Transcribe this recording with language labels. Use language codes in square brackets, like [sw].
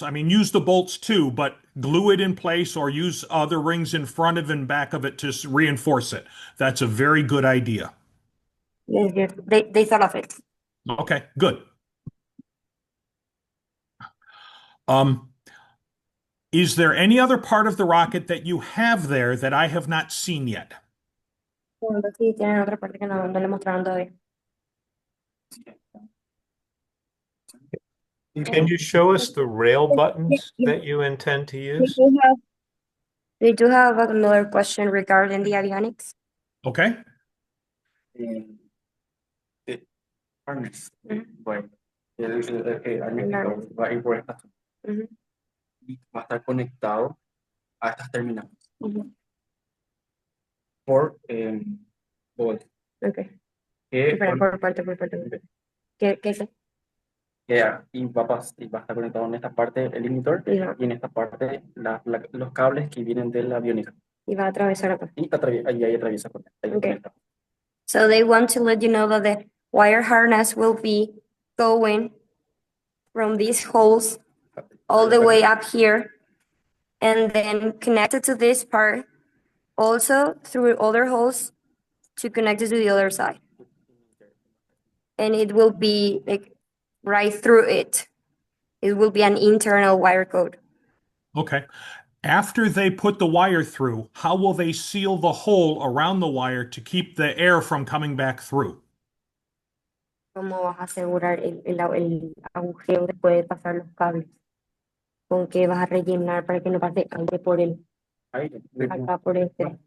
[en] I mean, use the bolts too, but glue it in place or use other rings in front of and back of it to reinforce it. That's a very good idea. Yes, they thought of it. Okay, good. Um, is there any other part of the rocket that you have there that I have not seen yet? [es] Sí, tienen otra parte que no le mostraron todavía. [en] Can you show us the rail buttons that you intend to use? They do have another question regarding the avionics. Okay. Harness. Ujú. [es] Bueno, el harness va a ir por esta zona. Ujú. Y va a estar conectado a estas terminales Ujú. por bolt. [en] Okay. [es] Que, Espera, por parte. ¿Qué es? y va a estar conectado en esta parte el inhibitor No. y en esta parte los cables que vienen de la aviónica. Y va a atravesar acá. Y ahí atraviesa con ahí [en] Okay. [es] conecta. [en] So they want to let you know that the wire harness will be going from these holes all the way up here and then connected to this part, also through other holes to connect it to the other side. And it will be like right through it. It will be an internal wire code. Okay. After they put the wire through, how will they seal the hole around the wire to keep the air from coming back through? [es] ¿Cómo vas a asegurar el agujero después de pasar los cables? ¿Con qué vas a rellenar para que no pase aire por acá por este?